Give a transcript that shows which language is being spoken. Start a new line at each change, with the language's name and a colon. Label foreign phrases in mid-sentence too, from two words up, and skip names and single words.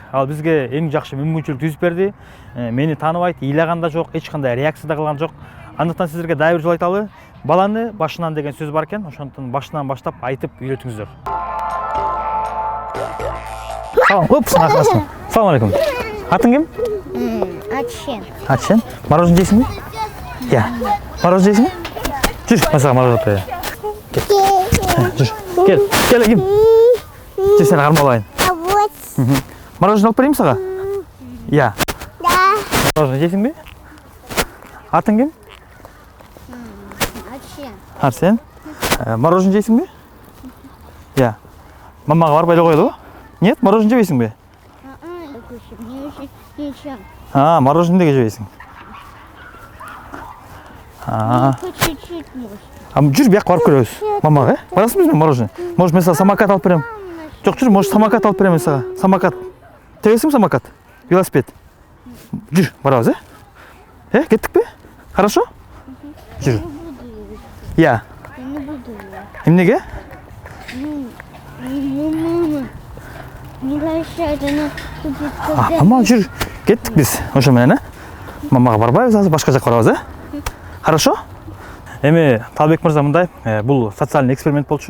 Kyrgyz: Ал бизге эң жакшы мүмкүнчүлүк түзүп берди. Мени тааныбайт, ыйлаган да жок, эч кандай реакция да кылган жок. Андыктан силерге дагы бир жолу айталы, баланы башынан деген сөз бар экен, ошондон башынан баштап айтып үйрөтүңүздөр. Салам алейкум. Атың ким? Ачен. Ачен. Мороженое жейсиң бе? Иә. Мороженое жейсиң бе? Жүр, мен сага мороженое алып берейин. Жүр. Кел, ким? Жүр, сени кармалайын. Мороженое алып берейинби сага? Иә. Мороженое жейсиң бе? Атың ким? Ачен. Арсен. Мороженое жейсиң бе? Иә. Мамага барбай эле коелу? Нет, мороженое жебейсиң бе? Мороженое неге жебейсиң?
Russian: Чуть-чуть может.
Kyrgyz: Жүр, бияққа барып көрөбүз. Мамага, барасың бизби мороженое? Может, мен сага самокат алып берем. Жок, жүр, может, самокат алып берем мен сага. Самокат. Тебесиңби самокат? Велосипед. Жүр, барабыз, кеттикпи? Хорошо? Жүр. Иә. Эмнеге? Мама, жүр, кеттик биз. Ошо менен, Мамага барбайбыз, азыр башка жакка барабыз, Хорошо? Эми Талбек мырза мындай, бул
Russian: социальный эксперимент
Kyrgyz: болчу.